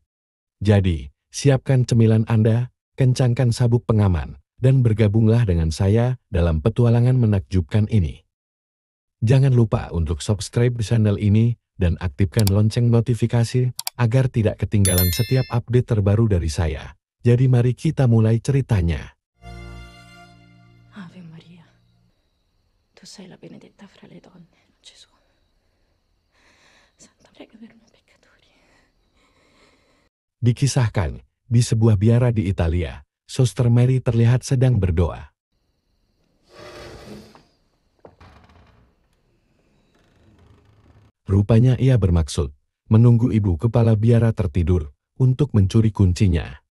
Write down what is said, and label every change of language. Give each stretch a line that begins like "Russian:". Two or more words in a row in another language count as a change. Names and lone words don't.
Indonesian: Jadi, siapkan cemilan Anda, kencangkan sabuk pengaman, dan bergabunglah dengan saya dalam petualangan menakjubkan ini. Jangan lupa untuk
English: subscribe channel
Indonesian: ini dan aktifkan lonceng notifikasi agar tidak ketinggalan setiap update terbaru dari saya. Jadi mari kita mulai ceritanya.
Italian: Ave Maria, tu sei la benedetta fra le donne, Gesù. Santa prega per noi peccatori.
Indonesian: Dikisahkan, di sebuah biara di Italia, Suster Mary terlihat sedang berdoa. Rupanya ia bermaksud menunggu ibu kepala biara tertidur untuk mencuri kuncinya.